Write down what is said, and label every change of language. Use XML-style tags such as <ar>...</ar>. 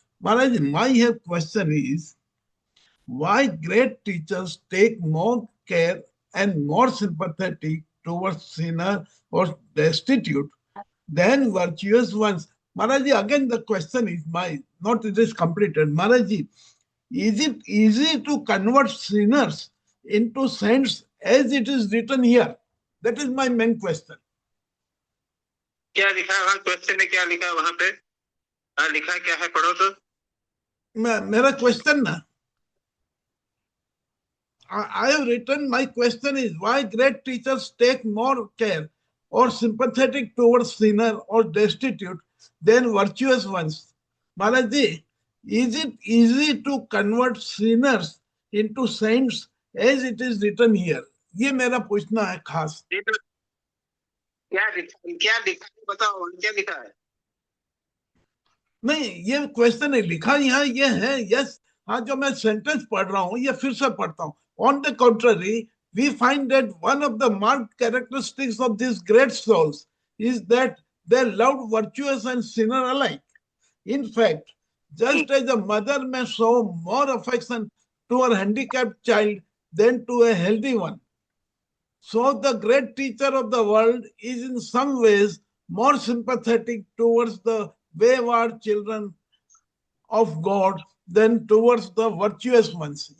<en>Maharaj, my question is, why great teachers take more care and more sympathetic towards sinner or destitute than virtuous ones? Maharaj, again the question is not it is completed. Maharaj, is it easy to convert sinners into saints as it is written here? That is my main question.</en> <hi>क्या लिखा है वहाँ question में? क्या लिखा है वहाँ पे? लिखा क्या है, पढ़ो तो. मेरा क्वेश्चन ना</hi> <en>I have written, my question is why great teachers take more care or sympathetic towards sinner or destitute than virtuous ones. Maharaj ji, is it easy to convert sinners into saints as it is written here?</en> <hi>ये मेरा पूछना है खास. क्या लिखा है बताओ, क्या लिखा है? नहीं, ये क्वेश्चन है लिखा यहाँ ये है. यस, हाँ, जो मैं सेंटेंस पढ़ रहा हूँ ये फिर से पढ़ता हूँ.</hi> <en>On the contrary, we find that one of the marked characteristics of these great souls is that they loved virtuous and sinner alike. In fact, just as a mother may show more affection to her handicapped child than to a healthy one, so the great teacher of the world is in some ways more sympathetic towards the wayward children of God than towards the virtuous ones.</en>